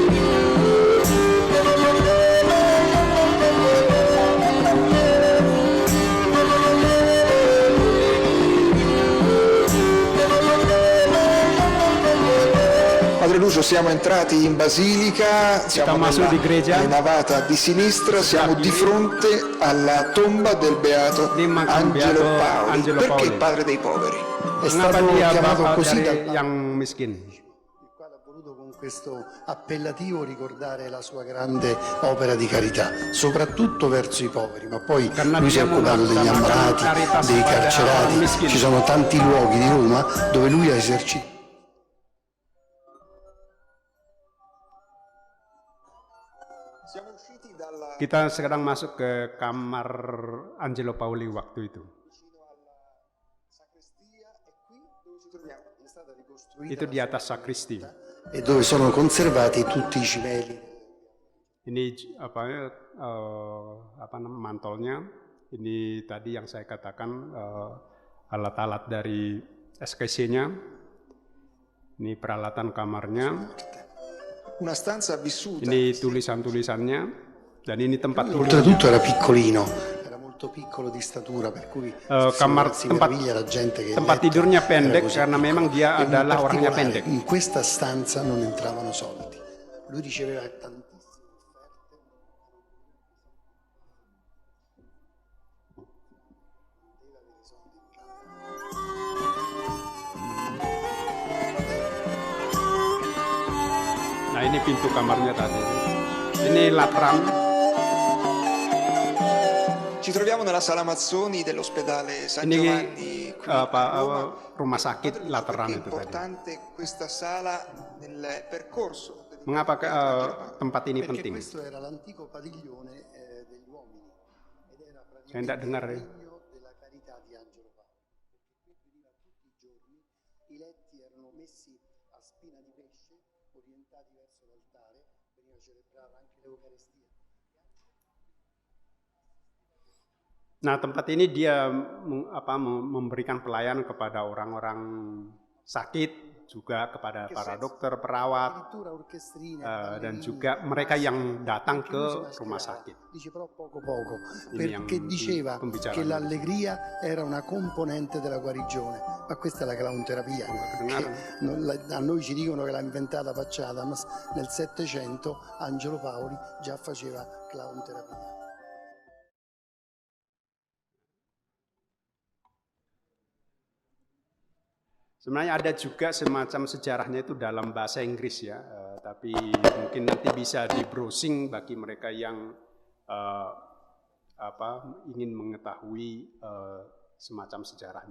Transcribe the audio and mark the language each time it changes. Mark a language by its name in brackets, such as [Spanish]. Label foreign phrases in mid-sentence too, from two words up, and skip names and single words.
[Italian] Padre Lucio, siamo entrati in basilica, siamo nella navata di sinistra, siamo di fronte alla tomba del beato Angelo Paoli. Perché padre dei poveri? È stato chiamato così [Indonesian] yang miskin. [Italian] il quale ha voluto con questo appellativo ricordare la sua grande opera di carità, soprattutto verso i poveri, ma poi lui si è occupato degli ammalati, dei carcerati, ci sono tanti luoghi di Roma dove lui ha esercitato. [Indonesian] Kita sekarang masuk ke kamar Angelo Pauli waktu itu. Itu di atas sakristi. [Italian] E dove sono conservati tutti i cimeli. [Indonesian] Ini mantolnya. Ini tadi yang saya katakan alat-alat dari SKC-nya. Ini peralatan kamarnya. [Italian] Una stanza vissuta. [Indonesian] Ini tulisan-tulisannya. Dan ini tempat [Italian] Oltretutto era piccolino, era molto piccolo di statura, per cui si meraviglia la gente che [Indonesian] tempat tidurnya pendek karena memang dia adalah orangnya pendek. [Italian] In questa stanza non entravano soldi. Lui riceveva tantissime [Indonesian] Nah, ini pintu kamarnya tadi. Ini latran. [Italian] Ci troviamo nella sala Mazzoni dell'ospedale San Giovanni qui a Roma. [Indonesian] Rumah sakit lateran [Italian] Perché è [Indonesian] itu tadi. [Italian] importante questa sala nel percorso. [Indonesian] Mengapa tempat ini [Italian] perché [Indonesian] penting? [Italian] questo era l'antico padiglione degli uomini ed era [Indonesian] Saya tidak dengar ya. [Italian] segno della carità di Angelo Paoli, perché qui veniva tutti i giorni, i letti erano messi a spina di pesce, orientati verso l'altare, veniva celebrata anche l'Eucaristia. [Indonesian] Nah, tempat ini dia memberikan pelayanan kepada orang-orang sakit juga kepada para dokter, perawat, dan juga mereka yang datang ke rumah sakit. [Italian] Dice però poco, [Indonesian] Ini yang [Italian] perché diceva [Indonesian] pembicaraan. [Italian] che l'allegria era una componente della guarigione, ma questa è la clownterapia. A noi ci dicono che l'ha inventata Pacciata, ma nel Settecento Angelo Paoli già faceva clownterapia. [Indonesian] Sebenarnya ada juga semacam sejarahnya itu dalam bahasa Inggris ya, tapi mungkin nanti bisa di browsing bagi mereka yang ingin mengetahui semacam sejarahnya.